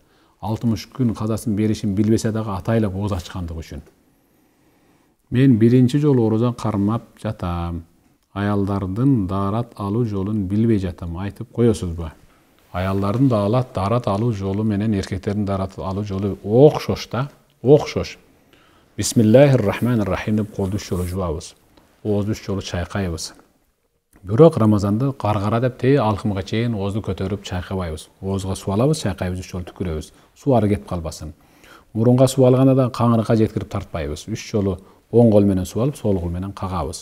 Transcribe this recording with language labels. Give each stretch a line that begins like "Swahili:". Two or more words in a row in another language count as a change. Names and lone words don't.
Kyrgyz: 60 күн казасын беришин билбесе дагы атайлап ооз ачкандыгы үчүн. Мен биринчи жолу орозон кармап жатам. Аялдардын даарат алуу жолун билбей жатам. Айтып коесузбу? Аялдардын даарат алуу жолу менен эркектердин даарат алуу жолу окшош да. Окшош.
Arabic: بسم الله الرحمن الرحيم
Kyrgyz: деп колду 3 жолу жуабыз. Оозду 3 жолу чайкайбыз. Бирок Рамазанда каргара деп алкымга чейин оозду көтөрүп чайкабайбыз. Оозго суу алабыз, чайкайбыз, 3 жолу түкүрөбүз. Суу ары кетип калбасын. Мурунга суу алганда да каңырыкка жеткирип тартпайбыз. 3 жолу оң кол менен суу алып, сол кол менен кагабыз.